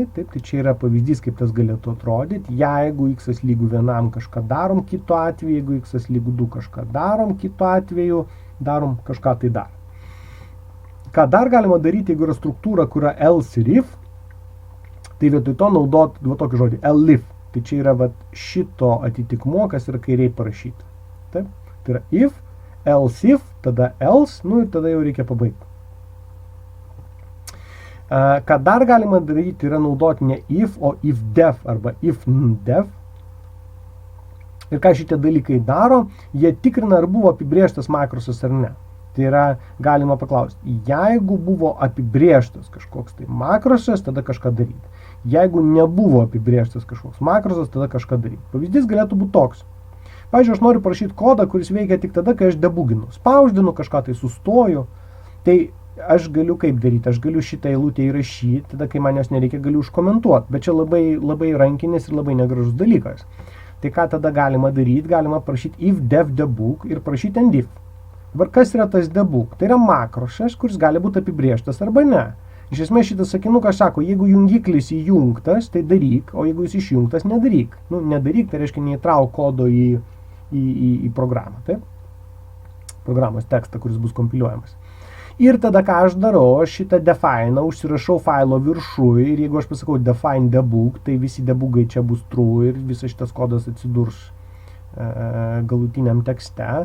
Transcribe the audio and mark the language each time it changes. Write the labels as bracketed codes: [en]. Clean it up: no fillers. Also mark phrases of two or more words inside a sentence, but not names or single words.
[lt] Taip, tai čia yra pavyzdys, kaip tas galėtų atrodyti. Jeigu x lygu 1 kažką darom, kito atveju, jeigu x lygu 2 kažką darom, kito atveju darom kažką tai dar. Ką dar galima daryti, jeigu yra struktūra, kur yra else ir if, tai vietoj to naudot tokį žodį elif. Tai čia yra šito atitikmuo, kas yra kairiai parašyta. Taip, tai yra [en] if, else if, [lt] tada else, nu ir tada jau reikia pabaigti. Ką dar galima daryti, yra naudoti ne if, o [en] if def [lt] arba [en] if def. [lt] Ir ką šitie dalykai daro, jie tikrina, ar buvo apibrėžtas makrosas ar ne. Tai yra, galima paklausti, jeigu buvo apibrėžtas kažkoks tai makrosas, tada kažką daryti. Jeigu nebuvo apibrėžtas kažkoks makrosas, tada kažką daryti. Pavyzdys galėtų būti toks. Pavyzdžiui, aš noriu parašyti kodą, kuris veikia tik tada, kai aš debuginu. Spausdinu, kažką tai sustoju. Tai aš galiu kaip daryti? Aš galiu šitą eilutę įrašyti, tada kai man jos nereikia, galiu užkomentuoti. Bet čia labai rankinis ir labai negražus dalykas. Tai ką tada galima daryti? Galima parašyti [en] if def debug [lt] ir parašyti [en] end if. [lt] Dabar kas yra tas debug? Tai yra makrosas, kuris gali būti apibrėžtas arba ne. Iš esmės šitas sakinukas sako, jeigu jungiklis įjungtas, tai daryk, o jeigu jis išjungtas, nedaryk. Nu, nedaryk, tai reiškia neįtrauk kodo į programą, taip? Programos tekstą, kuris bus kompiliuojamas. Ir tada, ką aš darau, aš šitą define užsirašau failo viršui ir jeigu aš pasakau [en] define debug, [lt] tai visi debugai čia bus true ir visas šitas kodas atsidurs galutiniam tekste.